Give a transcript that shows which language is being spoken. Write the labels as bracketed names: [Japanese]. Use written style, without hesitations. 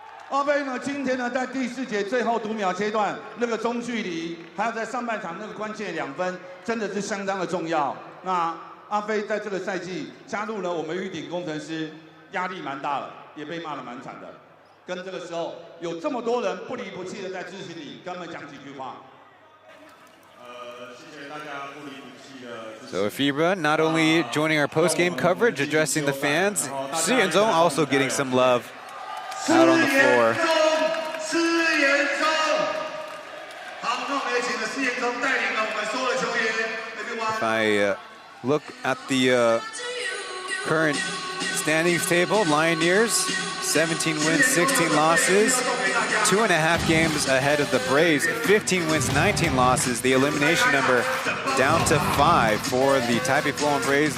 [Chinese] 阿飞呢，今天呢在第4节最后读秒阶段那个中距离，还有在上半场那个关键2分，真的是相当的重要。那阿飞在这个赛季加入了我们玉鼎工程师。压力蛮大了，也被骂得蛮惨的。跟这个时候有这么多人不离不弃的在支持你，跟他们讲几句话。谢谢大家不离不弃的。 [English] So Lefebvre not only joining our post-game coverage, addressing the fans, Hsinchu also getting some love out on the floor. [Chinese] 施延忠。好，那我们也请了施延忠带领了我们所有的球员。 [English] If I look at the current standings table, Lioneers 17 wins, 16 losses, 2.5 games ahead of the Braves, 15 wins, 19 losses. The elimination number down to 5 for the Taipei Fubon Braves.